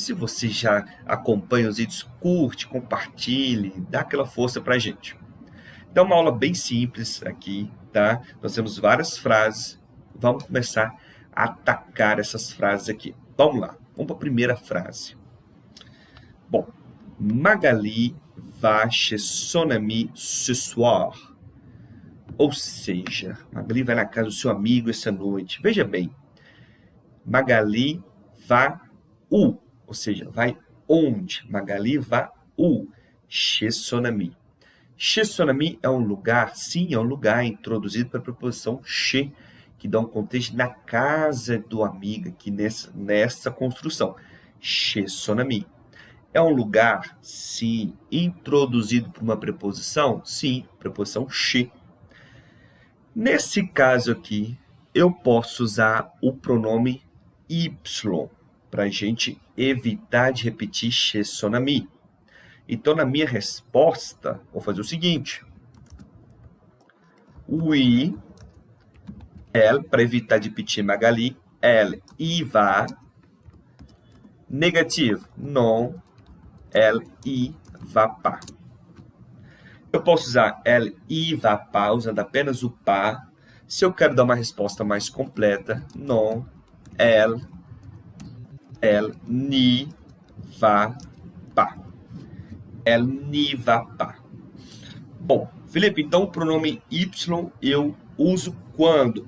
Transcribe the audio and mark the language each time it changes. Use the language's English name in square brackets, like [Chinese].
[Portuguese] Se você já acompanha os vídeos, curte, compartilhe, dá aquela força pra gente. Então, uma aula bem simples aqui, tá? Nós temos várias frases. Vamos começar a atacar essas frases aqui. Vamos lá. Vamos para a primeira frase. [French] Bom, Magali va chez son ami ce soir. [Portuguese] Ou seja, Magali vai na casa do seu amigo essa noite. Veja bem, [French] Magali va où? [Portuguese] Ou seja, vai onde? [French] Magali va où? Chez son ami. Chez son ami [Portuguese] é um lugar, sim, é um lugar introduzido pela preposição chez, que dá um contexto na casa do amigo, aqui nessa construção. [French] Chez son ami. [Portuguese] É um lugar, sim, introduzido por uma preposição, sim, preposição chez. Nesse caso aqui, eu posso usar o pronome Y, para a gente evitar de repetir chez son ami. Então, na minha resposta, vou fazer o seguinte. [French] Oui, elle, [Portuguese] para evitar de repetir Magali, [French] elle y va. Negativo, non, elle y va pas. [Portuguese] Eu posso usar [French] elle y va pas, [Portuguese] usando apenas o pas. Se eu quero dar uma resposta mais completa, [French] non, elle n'y va pas. Elle n'y va pas. [Portuguese] Bom, Felipe, então o pronome Y eu uso quando?